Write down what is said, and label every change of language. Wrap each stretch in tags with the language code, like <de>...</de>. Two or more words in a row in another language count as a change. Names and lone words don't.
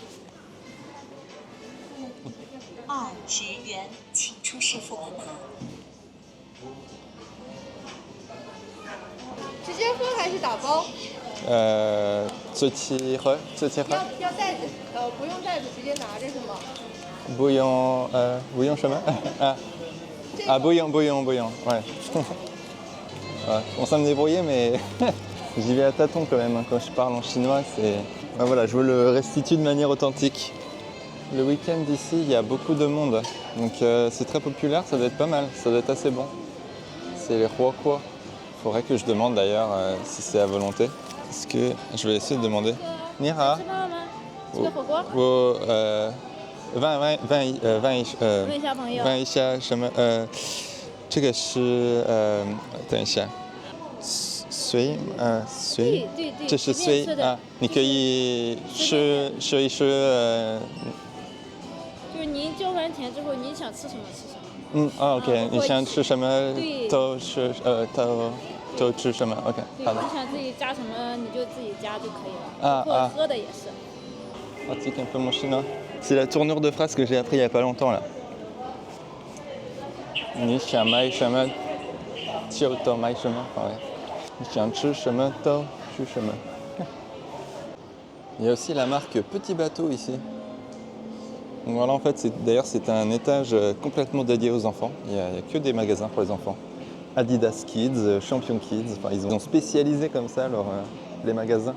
<zh>20 元，请出示付款码。直接喝还是打包？自己喝。要袋子？不用袋子，直接拿着是吗？不用什么？ 不用，ouais.</zh> <fr>On s'en est débrouillé, mais J'y vais à tâtons quand même, hein. Quand je parle en chinois, c'est... Ah, voilà, je veux le restituer de manière authentique. Le week-end ici, il y a beaucoup de monde. Donc c'est très populaire, ça doit être pas mal, ça doit être assez bon. C'est les huoquo. Il faudrait que je demande d'ailleurs si c'est à volonté. Est-ce que... Je vais essayer de demander.</fr> <zh>你好. 这个火锅，我问一下朋友。问一下什么这个是等一下随对，这是随便吃的啊，你可以说一说就是您交完钱之后，您想吃什么吃什么。 OK， 你想吃什么对都是都吃什么 OK，对，好的。你想自己加什么你就自己加就可以了。啊包括喝的也是。</zh> <fr>Pratique un peu mon chinois. C'est la tournure de phrase que j'ai appris il n'y a pas longtemps là.</fr> <zh>你想买什么就都买什么. 你想吃什么都出什么.</zh> <fr>Il y a aussi la marque Petit Bateau ici. Donc voilà, en fait, d'ailleurs c'est un étage complètement dédié aux enfants. Il n'y a que des magasins pour les enfants. Adidas Kids, Champion Kids, enfin, ils ont spécialisé comme ça les magasins.</fr>